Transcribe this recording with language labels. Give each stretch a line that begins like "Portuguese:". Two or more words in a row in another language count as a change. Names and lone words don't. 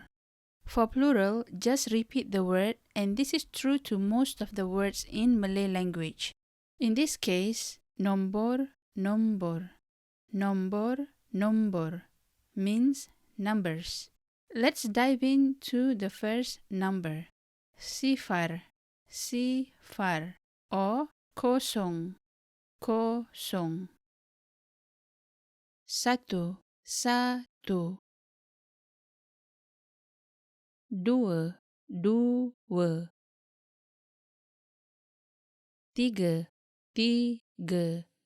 English: For plural, just repeat the word, and this is true to most of the words in Malay language. In this case,
Malay: nombor, nombor, nombor, nombor
English: means numbers. Let's dive into the first number.
Malay: Sifar, sifar, or kosong, kosong. Satu, satu. Dua, dua. Tiga, tiga.